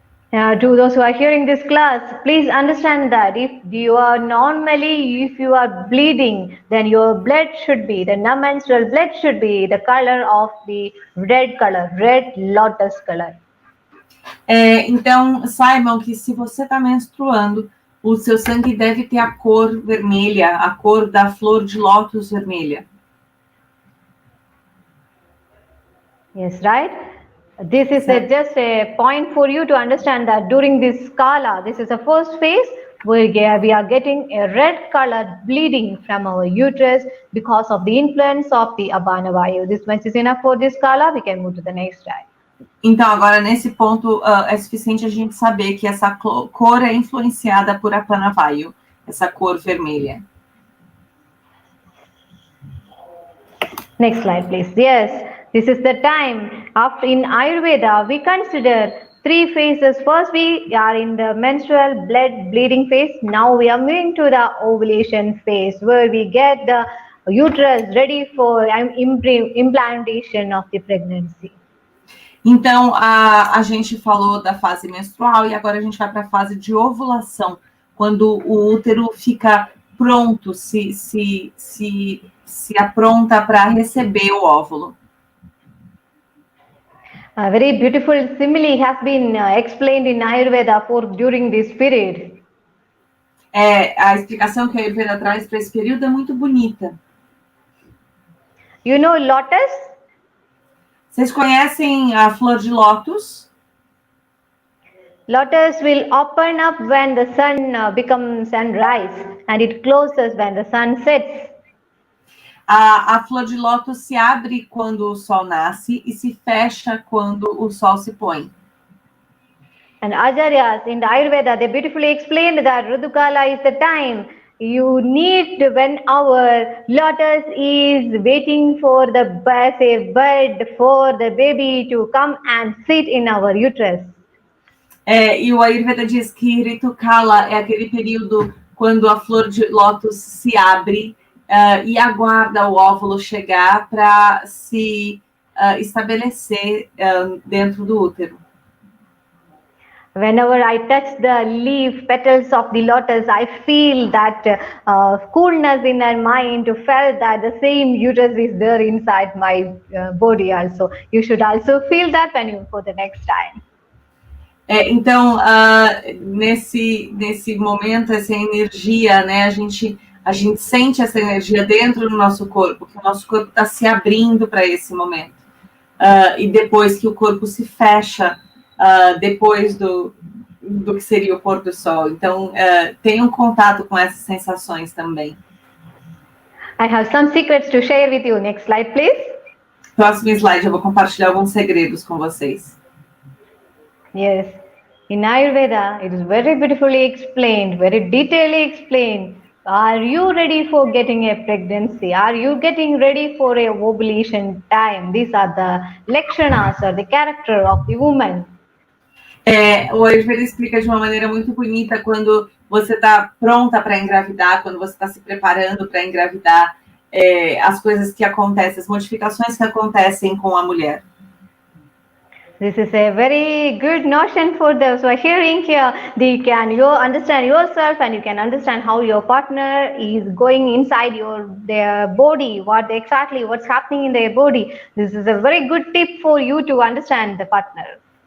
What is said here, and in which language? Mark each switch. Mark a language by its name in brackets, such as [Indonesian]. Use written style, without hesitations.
[English] To those who are hearing this class, please understand that if you are bleeding, then your blood should be, the menstrual blood should be the color of the red lotus color. [Portuguese] Então, saibam que se você está menstruando, o seu sangue deve ter a cor vermelha, a cor da flor de lótus vermelha. [English] Yes, right? This is just a point for you to understand that during this skala, this is the first phase, we are getting a red colored bleeding from our uterus because of the influence of the Apana Vayu. This much is enough for this skala, we can move to the next slide. [Portuguese] Então, agora, nesse ponto, é suficiente a gente saber que essa cor é influenciada por Apana Vayu, essa cor vermelha. [English] Next slide, please. Yes, this is the time. After in Ayurveda, we consider 3 phases. First, we are in the menstrual blood bleeding phase. Now we are moving to the ovulation phase, where we get the uterus ready for implantation of the pregnancy. [Portuguese] Então, a gente falou da fase menstrual e agora a gente vai para a fase de ovulação, quando o útero fica pronto, se apronta para receber o óvulo. [English] A very beautiful simile has been explained in Ayurveda during this period. [Portuguese] A explicação que a Ayurveda traz para esse período é muito bonita. [English] You know lotus? [Portuguese] Vocês conhecem a flor de lótus? [English] Lotus will open up when the sun becomes sunrise, and it closes when the sun sets. [Portuguese] A flor de lótus se abre quando o sol nasce e se fecha quando o sol se põe. [English] And Acharyas in the Ayurveda, they beautifully explained that Ridukala is the time you need when our lotus is waiting for the bird for the baby to come and sit in our uterus. [Portuguese] E o Ayurveda diz que Ritukala é aquele período quando a flor de lótus se abre e aguarda o óvulo chegar para se estabelecer dentro do útero. [English] Whenever I touch the petals of the lotus, I feel that coolness in my mind, to feel that the same uterus is there inside my body also. You should also feel that when you go the next time. [Portuguese] Então, nesse momento, essa energia, né, a gente sente essa energia dentro do nosso corpo, que o nosso corpo está se abrindo para esse momento. E depois que o corpo se fecha, depois do que seria o pôr do sol. Então, tenham contato com essas sensações também. [English] I have some secrets to share with you. Next slide, please. [Portuguese] Próximo slide, eu vou compartilhar alguns segredos com vocês. [English] Yes. In Ayurveda, it is very beautifully explained, very detailedly explained. Are you ready for getting a pregnancy? Are you getting ready for a ovulation time? These are the lakshanas, or the character of the woman. [Portuguese] O Ayurveda explica de uma maneira muito bonita quando você está pronta para engravidar, quando você está se preparando para engravidar, as coisas que acontecem, as modificações que acontecem com a mulher. [English] This is a very good notion for those who are hearing here. You understand yourself, and you can understand how your partner is going inside their body, what's happening in their body. This is a very good tip for you to understand the partner.